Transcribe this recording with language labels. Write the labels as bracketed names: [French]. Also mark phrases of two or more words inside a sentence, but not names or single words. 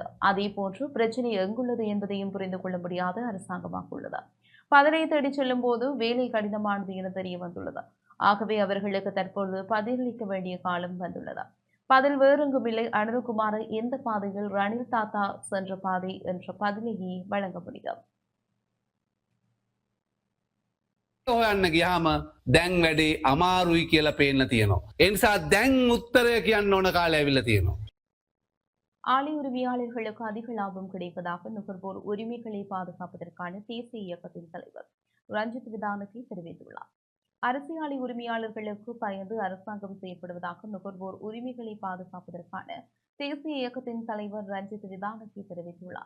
[Tamil] அதேபோன்று பிரச்சனை எங்குள்ளது என்பதையும் புரிந்து கொள்ள முடியாத அரசாங்கமாக உள்ளது. பதவியை தேடி செல்லும் போது வேலை கடினமானது என தெரிய வந்துள்ளது. ஆகவே அவர்களுக்கு தற்போது பதிலளிக்க வேண்டிய காலம் வந்துள்ளது. பதில் வேறெங்குமில்லை. அனுரகுமார எந்த பாதையில் ரணில் தாத்தா சென்ற பாதை என்ற பதிலையே வழங்க முடியும். [Sinhala] හොයන්න ගියාම දැන් වැඩේ අමාරුයි කියලා පේන්න තියෙනවා. ඒ නිසා දැන් උත්තරය කියන්න ඕන කාලය ඇවිල්ලා තියෙනවා. [Tamil] ஆலை உரிமையாளர்களுக்கு அதிக லாபம் கிடைப்பதாக நுகர்வோர் உரிமைகளை பாதுகாப்பதற்கான தேசிய இயக்கத்தின் தலைவர் ரஞ்சித் விதானகி தெரிவித்துள்ளார். அரிசி ஆலை உரிமையாளர்களுக்கு பயந்து அரசாங்கம் செயற்படுவதாக நுகர்வோர் உரிமைகளை பாதுகாப்பதற்கான தேசிய இயக்கத்தின் தலைவர் ரஞ்சித் விதானகி தெரிவித்துள்ளார்.